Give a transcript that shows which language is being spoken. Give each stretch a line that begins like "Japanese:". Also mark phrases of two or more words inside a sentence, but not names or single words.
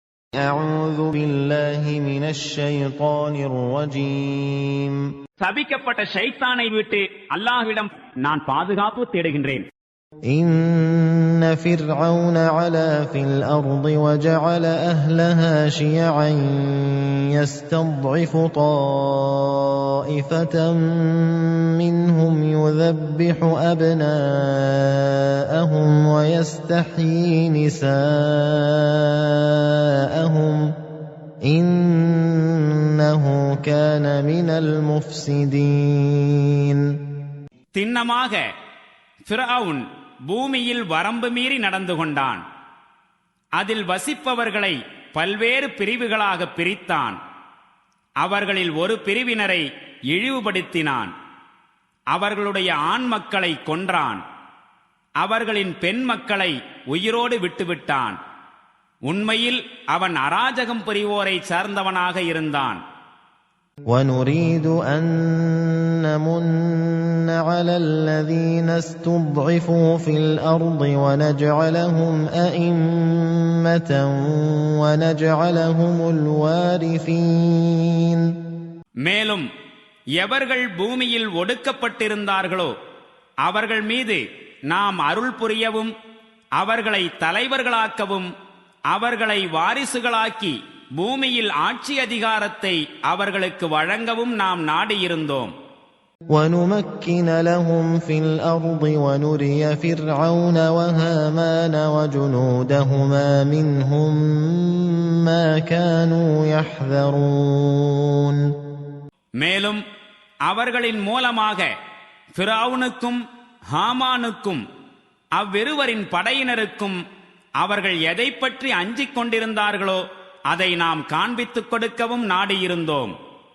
Arabic: أعوذ بالله من الشيطان الرجيم.
Tamil: சபிக்கப்பட்ட ஷைத்தானை விட்டு அல்லாஹ்விடம் நான் பாதுகாப்பு தேடுகின்றேன்.
Arabic: إن فرعون علا في الأرض وجعل أهلها شيعا يستضعف طائفة منهم يذبح أبناءهم ويستحيي نساءهم إنه كان من المفسدين.
Tamil: திண்ணமாக ஃபிரவுன் பூமியில் வரம்பு மீறி நடந்து கொண்டான். அதில் வசிப்பவர்களை பல்வேறு பிரிவுகளாக பிரித்தான். அவர்களில் ஒரு பிரிவினரை இழிவுபடுத்தினான். அவர்களுடைய ஆண் மக்களை கொன்றான். அவர்களின் பெண் மக்களை உயிரோடு விட்டுவிட்டான். உண்மையில் அவன் அராஜகம் புரிவோரை சார்ந்தவனாக இருந்தான்.
Arabic: وَنُرِيدُ أَن نَّمُنَّ عَلَى الَّذِينَ اسْتُضْعِفُوا فِي الْأَرْضِ وَنَجْعَلَهُمْ أَئِمَّةً وَنَجْعَلَهُمُ الْوَارِثِينَ.
Tamil: மேலும் எவர்கள் பூமியில் ஒடுக்கப்பட்டிருந்தார்களோ அவர்கள் மீது நாம் அருள் புரியவும் அவர்களை தலைவர்களாக்கவும் அவர்களை வாரிசுகளாக்கி பூமியில் ஆட்சி அதிகாரத்தை அவர்களுக்கு வழங்கவும் நாம் நாடியிருந்தோம்.
Arabic: وَنُمَكِّنَ لَهُمْ فِي الْأَرْضِ وَنُرِيَ فِرْعَوْنَ وَهَامَانَ وَجُنُودَهُمَا مِنْهُمْ مَا كَانُوا يَحْذَرُونَ.
Tamil: மேலும் அவர்களின் மூலமாக ஃபிரவுனுக்கும் ஹாமானுக்கும் அவ்விருவரின் படையினருக்கும் அவர்கள் எதை பற்றி அஞ்சிக் கொண்டிருந்தார்களோ அதை நாம் காண்பித்துக் கொடுக்கவும் நாடியிருந்தோம்.